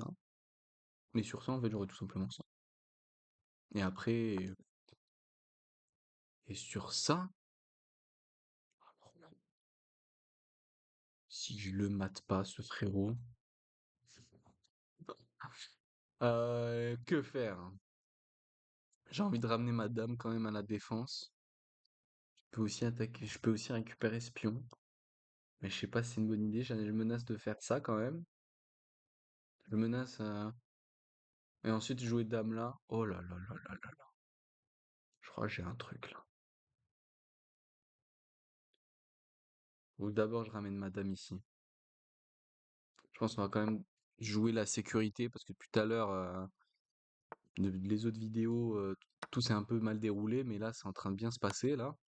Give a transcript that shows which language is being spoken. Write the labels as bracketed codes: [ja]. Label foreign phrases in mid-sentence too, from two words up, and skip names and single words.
[fr] Mais sur ça, en fait, j'aurais tout simplement ça. Et après, et sur ça, si je le mate pas, ce frérot, que faire? J'ai envie de ramener ma dame quand même à la défense. Je peux aussi attaquer, je peux aussi récupérer ce pion. Mais je sais pas si c'est une bonne idée. Je menace de faire ça quand même. Je menace. Et ensuite jouer dame là. Oh là là là là là. Je crois que j'ai un truc là. Ou d'abord je ramène ma dame ici. Je pense qu'on va quand même jouer la sécurité parce que depuis tout à l'heure, les autres vidéos, tout s'est un peu mal déroulé, mais là, c'est en train de bien se passer, là.